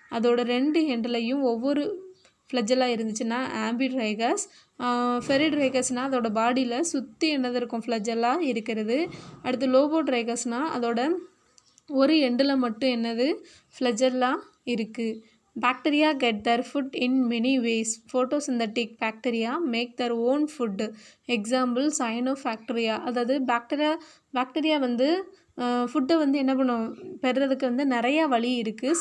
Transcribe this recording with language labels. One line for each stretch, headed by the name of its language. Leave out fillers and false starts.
Tamil: அதோட 2 எண்டுலையும் ஒவ்வொரு ஃப்ளஜெல்லா இருந்துச்சுன்னா ஆம்பிட்ரைகஸ். ஃபெரிட்ரைகஸ்னால் அதோட பாடியில் சுற்றி என்னது இருக்கும், ஃப்ளஜெல்லா இருக்கிறது. அடுத்து லோபோட்ரைகஸ்னால் அதோட ஒரு எண்டில் மட்டும் என்னது, ஃப்ளஜெல்லா இருக்குது.
English: Bacteria get their food in many ways. Photosynthetic bacteria make their own food. Example cyanobacteria.
Tamil: அதாவது பாக்டீரியா வந்து ஃபுட்டை வந்து என்ன பண்ணும், பெறுறதுக்கு வந்து நிறையா வழி இருக்குது.